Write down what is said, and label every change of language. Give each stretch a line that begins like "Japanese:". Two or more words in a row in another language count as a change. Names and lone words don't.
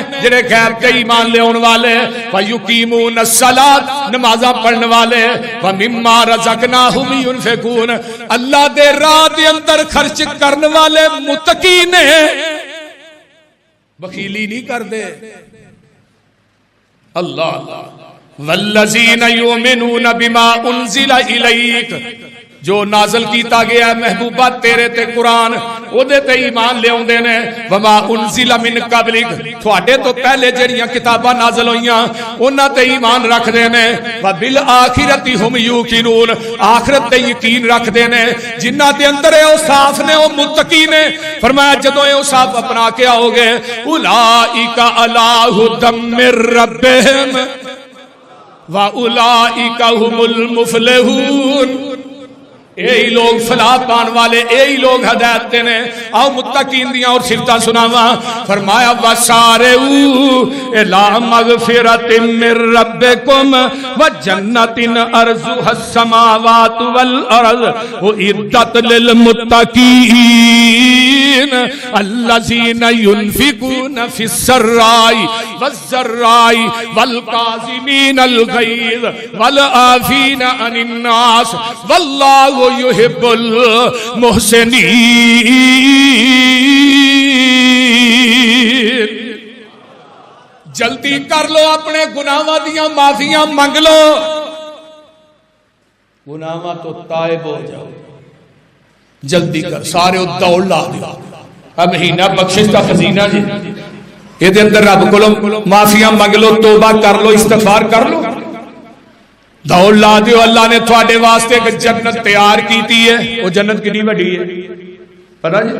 Punjabi: جڑے غیب تے ایمان لے آن والے،
Arabic: ویقیمون الصلاۃ،
Punjabi: نمازاں پڑھن والے،
Arabic: ومما رزقناہم ینفقون،
Punjabi: اللہ دے راہ دے اندر خرچ کرن والے متقی نے، بخیلی نہیں کر دے۔
Arabic: اللہ والذین یؤمنون بما انزل الیک،
Punjabi: جو نازل کیتا گیا ہے محبوبہ تیرے تے قرآن، او دے تے ایمان لے اوندے نے،
Arabic: وما انزل من قبلک،
Punjabi: تھوڑے تو پہلے جڑیاں کتاباں نازل ہوئیاں انہاں تے ایمان رکھ دے نے،
Arabic: وبالآخرۃ ہم یوقنون،
Punjabi: آخرت تے یقین رکھ دے نے، جنہاں دے اندر اے اوصاف نے او متقی نے۔ فرمایا جدوں اے اوصاف اپنا کے آؤ گے،
Arabic: اولئک علی ھدی من ربہم واولئک هم المفلحون،
Punjabi: یہی لوگ فلاح پان والے، یہی لوگ ہدایت دینے۔ آؤ متقین دیاں اور صفتاں سناواں۔
Arabic: فرمایا وَسَارِعُوا إِلَىٰ مَغْفِرَةٍ مِّن رَّبِّكُمْ وَجَنَّةٍ عَرْضُهَا السَّمَاوَاتُ وَالْأَرْضُ أُعِدَّتْ لِلْمُتَّقِينَ الَّذِينَ يُنفِقُونَ فِي السَّرَّاءِ وَالضَّرَّاءِ وَالْكَاظِمِينَ الْغَيْظَ وَالْعَافِينَ عَنِ النَّاسِ وَاللَّهُ يحب المحسنین۔
Punjabi: جلدی کر لو، اپنے گناہاں دیاں معافیاں منگ لو، گناہاں تو تائب ہو جاؤ، جلدی کر، سارے دوڑ لا دو۔
Urdu: اب مہینہ بخشش کا خزینہ جی،
Punjabi: یہ دے اندر رب کو معافیاں منگ لو، توبہ کر لو، استغفار کر لو، دوڑ لا دیو۔ اللہ نے تھوڑے واسطے ایک جنت تیار کیتی ہے، وہ جنت کتنی بڑی ہے پتہ جی؟